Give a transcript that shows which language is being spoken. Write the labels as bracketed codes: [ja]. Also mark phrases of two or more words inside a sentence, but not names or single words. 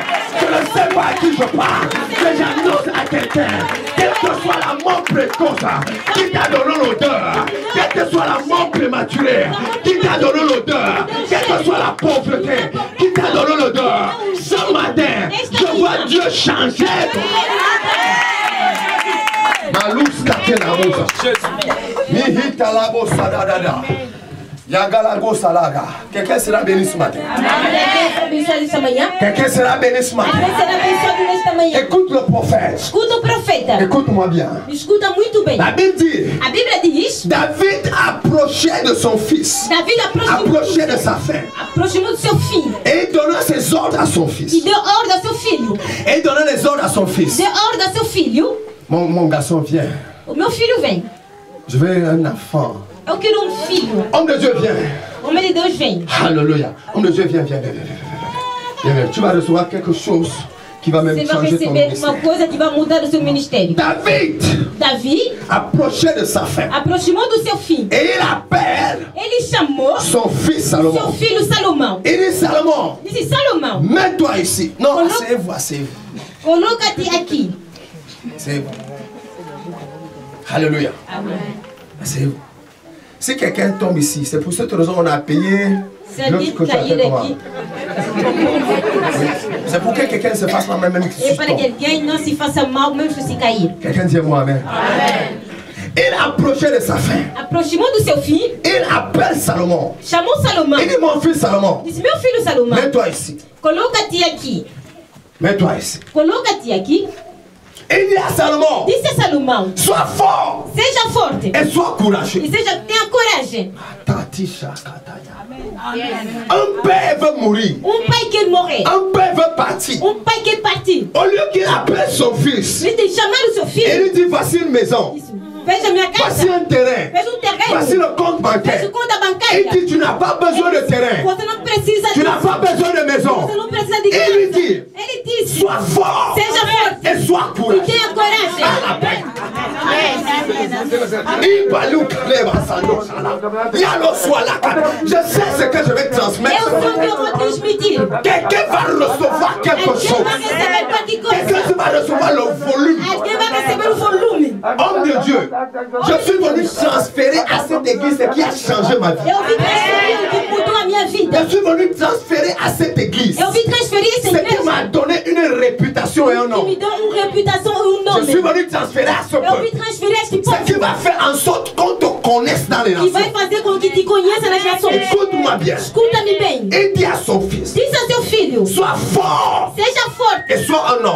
[fr] Je ne sais pas à qui je parle, mais j'annonce à quelqu'un, quelle que soit la mort précoce qui t'a donné l'odeur, quelle que soit la mort prématurée qui t'a donné l'odeur, quelle que soit la pauvreté qui t'a donné l'odeur, ce matin, je vois Dieu changer ton quelqu'un sera béni ce matin. Quelqu'un sera béni ce matin. Écoute le prophète. [pt] Escuta o profeta. [fr] Écoute-moi bien. [pt] Escuta muito bem. [fr] La Bible dit, [pt] A Bíblia diz, [fr] David approchait de son fils, [pt] Davi [fr] approchait de sa femme, [pt] aproximou do seu filho [fr] et il donna ses ordres à son fils. [pt] e deu ordem ao seu filho. [fr] Et il donnait les ordres à son fils. [pt] Deu ordem ao seu filho. [fr] Mon garçon, viens. [pt] O meu filho vem. [fr] Je veux un enfant. [pt] Eu quero filho. [fr] Homme de Dieu, viens. [pt] Homem de Deus vem. [fr] Alléluia. Homme de Dieu, viens, viens, viens, viens, viens, viens. Tu vas recevoir quelque chose qui va même [pt] Você vai [fr] changer ton [pt] receber [fr] ministère. [pt] uma coisa que vai mudar o seu ministério. [fr] David [pt] Davi [fr] approchait de sa femme [pt] aproximou do seu filho. [fr] et il appelle [pt] Ele chamou [fr] son fils [pt] seu [fr] Salomon. [pt] filho Salomão. [fr] Il dit Salomon, [pt] Disse: Salomão, [fr] mets-toi ici. Non, asseyez-vous, asseyez-vous. [pt] coloca-te aqui. [fr] Asseyez-vous. Alléluia. [pt] Amém. [fr] Asseyez-vous. Si quelqu'un tombe ici, c'est pour cette raison qu'on a payé [pt] Se alguém [fr] l'autre que tu as [pt] cair [fr] fait comment? [pt] aqui, [fr] C'est pour que quelqu'un se fasse la même [pt] é para que alguém não se faça mal mesmo se cair. [fr] Quelqu'un dit moi Amen. [pt] Amém. [fr] Il approchait de sa femme. [pt] Aproximou do seu filho, [fr] Il appelle Salomon. [pt] chamou Salomão. [fr] Il dit mon fils Salomon, [pt] Disse: meu filho Salomão, [fr] mets-toi ici. [pt] coloca-te aqui. [fr] Mets-toi ici. [pt] Coloca-te aqui. [fr] Il dit à Salomon, [pt] Disse a Salomão: [fr] sois fort [pt] seja forte [fr] et sois courageux. [pt] e tenha coragem. [fr] Un père veut mourir. [pt] Pai quer morrer. [fr] Un père veut partir. [pt] Pai quer partir. [fr] Au lieu qu'il appelle son fils, [pt] Ele tem que chamar o seu [fr] il [pt] filho. [fr] lui dit voici une maison, [pt] Veja minha casa. [fr] voici un terrain, [pt] Veja terreno. [fr] voici le compte [pt] Veja [fr] bancaire. [pt] conta [fr] Il [pt] bancária. [fr] dit tu n'as pas besoin de terrain, [pt] Você não precisa [fr] tu n'as [pt] disso. [fr] pas besoin de maison. [pt] Você não precisa de [fr] Il lui dit [pt] Ele disse: [fr] sois fort [pt] seja forte [fr] et sois [pt] e [fr] courageux. [pt] tenha coragem. [fr] Je sais ce que je vais transmettre. [pt] Eu sou que eu vou transmitir. [fr] Quelqu'un va recevoir quelque [pt] Alguém [fr] chose. [pt] vai receber qualquer [fr] Quelqu'un [pt] coisa. [fr] va recevoir le volume. [pt] Alguém vai receber o volume. [fr] Homme de Dieu, je suis venu transférer à cette église ce qui a changé ma vie. [pt] Eu vim transferir o que mudou a minha vida. [fr] Je suis venu transférer à cette église [pt] Eu vim transferir essa [fr] ce qui [pt] igreja. [fr] m'a donné une réputation et un nom. Je suis venu transférer à ce peuple. Ce qui va faire en sorte qu'on te connaisse dans les nations. Écoute-moi bien. Et dis à son fils. Sois fort. Et sois un homme.